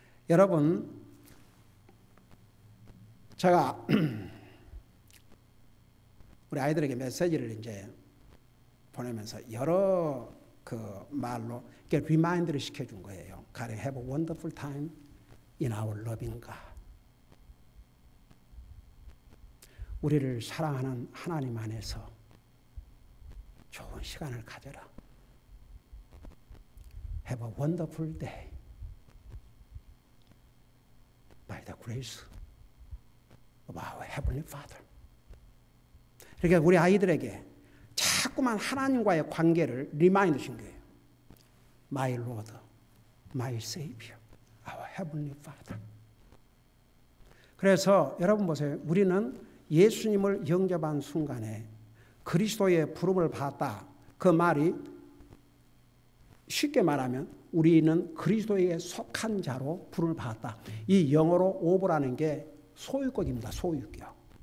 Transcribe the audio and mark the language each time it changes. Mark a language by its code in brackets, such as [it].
[ko] 여러분, 제가 우리 아이들에게 메시지를 이제 보내면서 여러 그 말로 이렇게 리마인드를 시켜준 거예요. 가령 [en] have a wonderful time, in our loving God. [ko] 우리를 사랑하는 하나님 안에서 좋은 시간을 가져라. [en] Have a wonderful day by the grace of our Heavenly Father. [ko] 이렇게 우리 아이들에게 자꾸만 하나님과의 관계를 리마인드 신 거예요. [en] My Lord, my Savior, our Heavenly Father. [ko] 그래서 여러분 보세요. 우리는 예수님을 영접한 순간에 그리스도의 부름을 받았다. 그 말이 쉽게 말하면 우리는 그리스도에게 속한 자로 부름을 받았다. 이 영어로 오브라는 게 소유격입니다. 소유격.